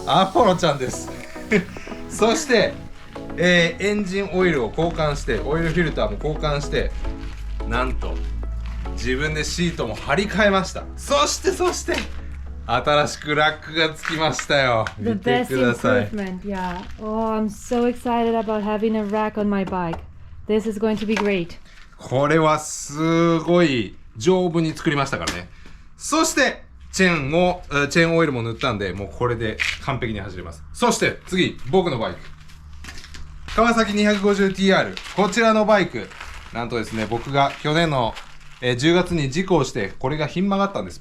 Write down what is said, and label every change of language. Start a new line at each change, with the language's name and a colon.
Japanese: アポロちゃんですそして、エンジンオイルを交換して、オイルフィルターも交換して、なんと自分でシートも張り替えました。そして新しくラックがつきましたよ。見てください。
English: The best improvement, yeah. Oh, I'm so excited about having a rack on my bike. This is going to be great.
Japanese: これはすごい丈夫に作りましたからね。そしてチェーンオイルも塗ったんで、もうこれで完璧に走れます。そして次、僕のバイク。川崎 250TR。こちらのバイク。なんとですね、僕が去年の10月に事故をして、これがひん曲がったんです。